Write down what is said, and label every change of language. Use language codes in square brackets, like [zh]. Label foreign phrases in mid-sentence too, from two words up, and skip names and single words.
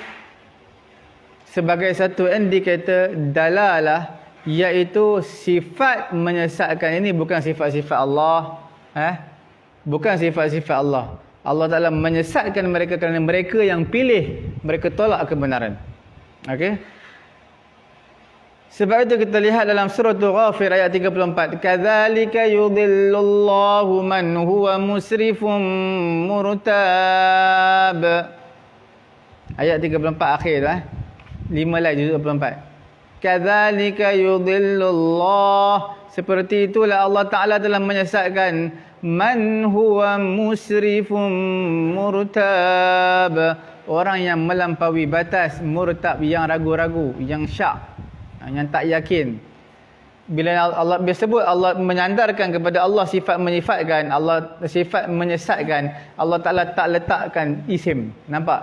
[ms] Sebagai satu indikator dalalah, iaitu sifat menyesatkan ini bukan sifat-sifat Allah. Bukan sifat-sifat Allah. Allah Ta'ala menyesatkan mereka kerana mereka yang pilih, mereka tolak kebenaran. Okey? Sebab itu kita lihat dalam surah Ghafir ayat 34, [ar] كذلك يضل الله من هو مسرف مرتاب. [ms] Ayat 34 akhir 5 lagi juzuk 24. [ar] كذلك يضل الله, [ms] seperti itulah Allah Ta'ala telah menyesatkan [ar] من هو مسرف مرتاب, [ms] orang yang melampaui batas, murtab yang ragu-ragu, yang syak, yang tak yakin. Bila Allah sebut, Allah menyandarkan kepada Allah sifat menyifatkan, Allah sifat menyesatkan, Allah Ta'ala tak letakkan isim. Nampak?